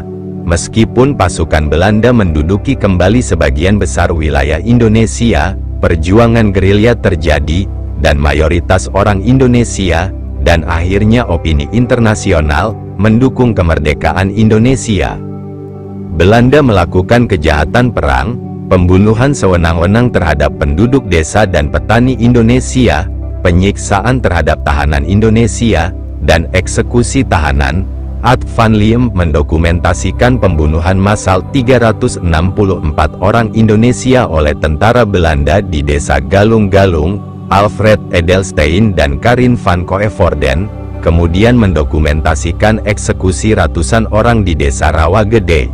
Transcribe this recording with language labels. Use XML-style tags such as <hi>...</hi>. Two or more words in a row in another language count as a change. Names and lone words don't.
<id>Meskipun pasukan Belanda menduduki kembali sebagian besar wilayah Indonesia, perjuangan gerilya terjadi, dan mayoritas orang Indonesia, dan akhirnya opini internasional, mendukung kemerdekaan Indonesia. Belanda melakukan kejahatan perang, pembunuhan sewenang-wenang terhadap penduduk desa dan petani Indonesia, penyiksaan terhadap tahanan Indonesia, dan eksekusi tahanan. Ad van Leeuwen mendokumentasikan pembunuhan massal 364 orang Indonesia oleh tentara Belanda di desa Galung-Galung. Alfred Edelstein dan Karin van Coevorden kemudian mendokumentasikan eksekusi ratusan orang di desa Rawagede.</id>